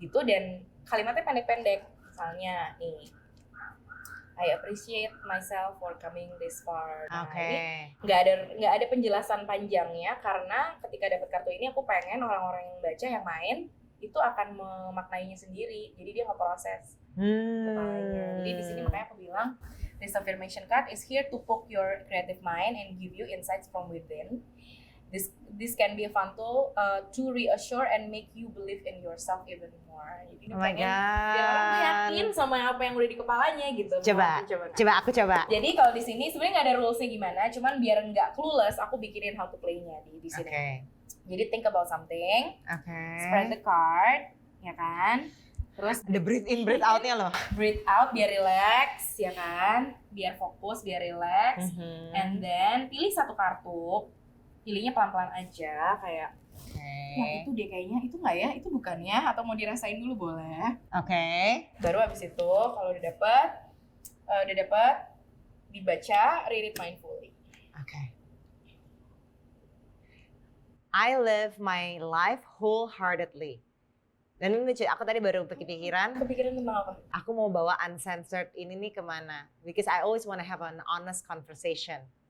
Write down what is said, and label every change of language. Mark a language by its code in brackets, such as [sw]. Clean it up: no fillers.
[id] Dan kalimatnya pendek-pendek, misalnya nih, [en] I appreciate myself for coming this far. [id] Nah, ini nggak ada penjelasan panjangnya, karena ketika dapat kartu ini aku pengen orang-orang yang baca, yang main itu akan memaknainya sendiri, jadi dia ngeproses kepalanya. Jadi di sini makanya aku bilang [en] this affirmation card is here to poke your creative mind and give you insights from within. This can be a fun tool to reassure and make you believe in yourself even more. [id] Jadi biar orang yakin sama apa yang udah di kepalanya gitu. Coba aku coba. Jadi kalau di sini sebenarnya nggak ada rulesnya gimana, cuman biar nggak clueless, aku bikinin [en] how to play- [id] nya di sini. Jadi [en] think about something, spread the card, [id] ya kan? Terus ada [en] breathe in, breathe out-nya loh. Breathe out [id] biar relax, ya kan? Biar fokus, biar relax. [en] And then [id] pilih satu kartu. Pilihnya pelan-pelan aja, kayak nah itu deh kayaknya, itu nggak ya, itu bukannya, atau mau dirasain dulu boleh. Baru habis itu kalau udah dapet dibaca, [en] read it mindfully. I live my life wholeheartedly. [id] Dan ini aku tadi baru kepikiran tentang apa? Aku mau bawa uncensored ini nih kemana? [en] Because I always want to have an honest conversation.